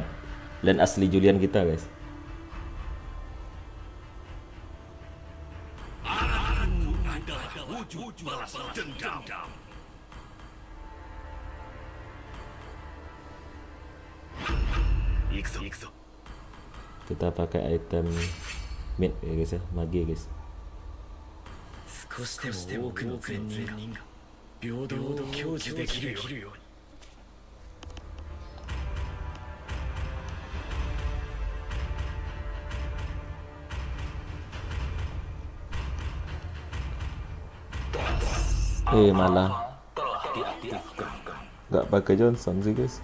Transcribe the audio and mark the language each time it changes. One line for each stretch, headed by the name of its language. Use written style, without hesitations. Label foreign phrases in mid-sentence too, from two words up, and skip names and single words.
Indonesian: Lane asli Julian kita guys. Kita pakai item mid ya guys ya, magi guys.
Japanese: 少しでも多くの善人が平等を享受できるように。
Indonesian: Malah nggak pakai Johnson sih guys.